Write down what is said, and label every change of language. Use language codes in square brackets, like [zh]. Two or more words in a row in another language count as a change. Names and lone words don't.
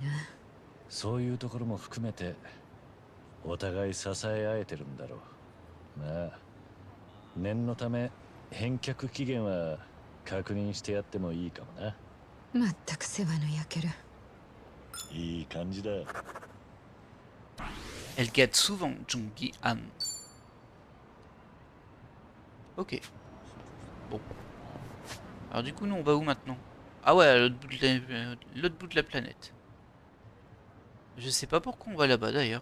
[ja] そういうところも含めてお互い支え合えてるんだろう。まあ念のため返却期限は確認してやってもいいかもな。まったく世話の焼ける。いい感じだ。 [fr] Elle gâte souvent Jungi Han. Ok. Bon. Alors du coup, nous, on va où maintenant? Ah ouais, à l'autre bout de la planète. Je sais pas pourquoi on va là-bas d'ailleurs.